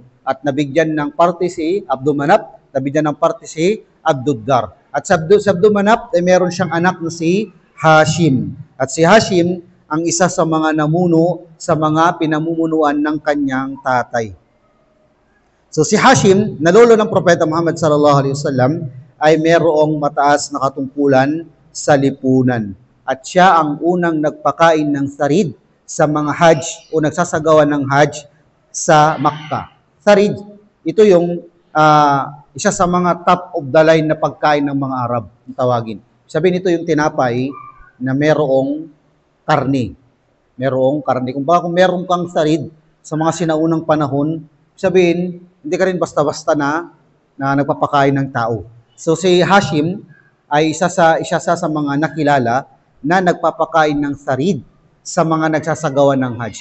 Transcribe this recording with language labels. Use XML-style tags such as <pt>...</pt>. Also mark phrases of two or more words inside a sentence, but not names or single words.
<tl>At nabigyan ng parte si Abdul Manaf, nabigyan ng parte si Abduddar. At sa Abdul Manaf ay meron siyang anak na si Hashim. At si Hashim ang isa sa mga namuno sa mga pinamumunuan ng kanyang tatay. So si Hashim, na lolo ng Propeta Muhammad</tl> <ar>صلى الله عليه وسلم,</ar> <tl>ay merong mataas na katungkulan sa lipunan. At siya ang unang nagpakain ng sarid sa mga Hajj o nagsasagawa ng Hajj sa Makkah. Sarid, ito yung isa sa mga</tl> <en>top of the line</en> <tl>na pagkain ng mga Arab, ang tawagin. Sabihin ito yung tinapay na merong karne. Merong karne. Kung meron kang sarid sa mga sinaunang panahon, sabihin, hindi ka rin basta-basta na nagpapakain ng tao. So si Hashim ay isa sa mga nakilala na nagpapakain ng sarid sa mga nagsasagawa ng Hajj.</tl>